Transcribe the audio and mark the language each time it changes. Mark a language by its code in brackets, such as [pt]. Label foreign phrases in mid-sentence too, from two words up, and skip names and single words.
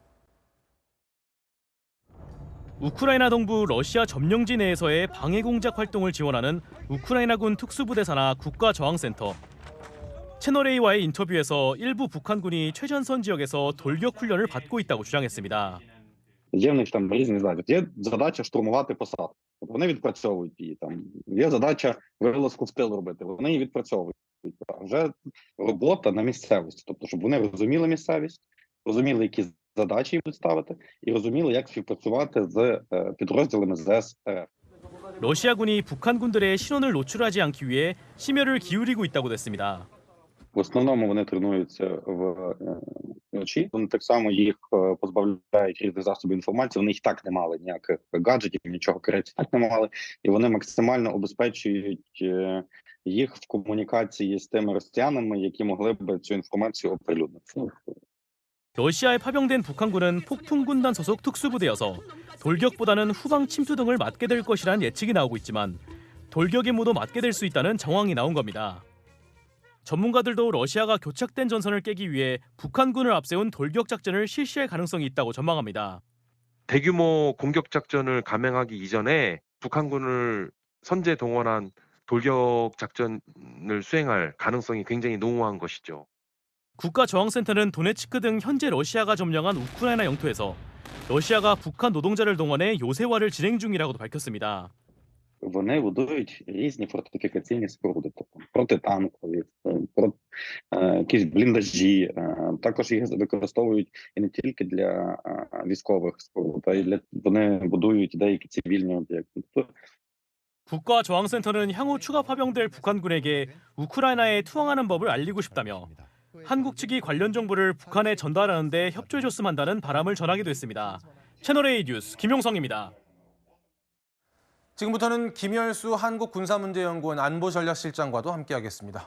[ko] 우크라이나 동부 러시아 점령지 내에서의 방해 공작 활동을 지원하는 우크라이나군 특수부대 산하 국가저항센터. 채널A와의 인터뷰에서 일부 북한군이 최전선 지역에서 돌격 훈련을 받고 있다고 주장했습니다. [uk] Є в них там різні задачі. Є задача штурмувати посадку. Вони відпрацьовують її там. Є задача вилазку в тил робити. Вони її відпрацьовують. А вже робота на місцевості, тобто щоб вони розуміли місцевість, розуміли, які задачі їм ставити, і розуміли, як співпрацювати з підрозділами ЗС РФ. [ko] 러시아군이 북한군들의 신원을 노출하지 않기 위해 심혈을 기울이고 있다고 냈습니다. [uk] В основному вони тренуються вночі. Вони так само їх позбавляють різних засобів інформації. Вони їх так не мали ніяких гаджетів, нічого корисного так не мали. І вони максимально обезпечують їх в комунікації з тими росіянами, які могли б цю інформацію оприлюднити. [ko] 러시아에 파병된 북한군은 폭풍군단 소속 특수부대여서 돌격보다는 후방 침투 등을 맡게 될 것이라는 예측이 나오고 있지만 돌격의 무도 맡게 될 수 있다는 정황이 나온 겁니다. 전문가들도 러시아가 교착된 전선을 깨기 위해 북한군을 앞세운 돌격 작전을 실시할 가능성이 있다고 전망합니다. 대규모 공격 작전을 감행하기 이전에 북한군을 선제 동원한 돌격 작전을 수행할 가능성이 굉장히 농후한 것이죠. 국가저항센터는 도네츠크 등 현재 러시아가 점령한 우크라이나 영토에서 러시아가 북한 노동자를 동원해 요새화를 진행 중이라고도 밝혔습니다. [uk] Вони будують різні фортифікаційні споруди, тобто протитанкові, якісь бліндажі. Також їх використовують і не тільки для військових споруд, а й для вони будують деякі цивільні об'єкти. [ko] 국가저항센터는 향후 추가 파병될 북한군에게 우크라이나에 투항하는 법을 알리고 싶다며 한국 측이 관련 정보를 북한에 전달하는 데 협조해줬으면 한다는 바람을 전하기도 했습니다. 채널A 뉴스 김용성입니다. 지금부터는 김열수 한국군사문제연구원 안보전략실장과도 함께하겠습니다.